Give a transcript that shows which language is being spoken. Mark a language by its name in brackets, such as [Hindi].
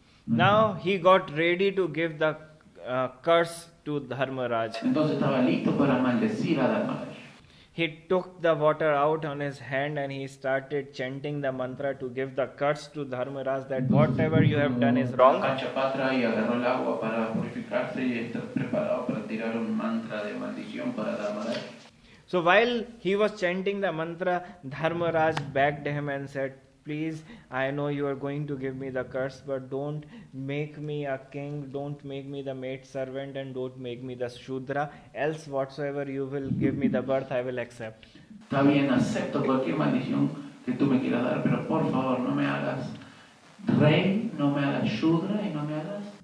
[English] Now he got ready to give the curse to Dharmaraj. [Spanish] Entonces estaba listo para maldecir a Dharmaraj. [English] He took the water out on his hand and he started chanting the mantra to give the curse to Dharmaraj that whatever you have done is wrong. [Spanish] Patra y agarró el agua para purificarse y está preparado para tirar un mantra de maldición para Dharmaraj. [English] So while he was chanting the mantra, Dharmaraj begged him and said, please, I know you are going to give me the curse, but don't make me a king, don't make me the maid servant, and don't make me the Shudra, else whatsoever you will give me the birth, I will accept. [Spanish] Está bien, acepto cualquier maldición que tú me quieras dar, pero por favor no me hagas rey, no me hagas Shudra y no me hagas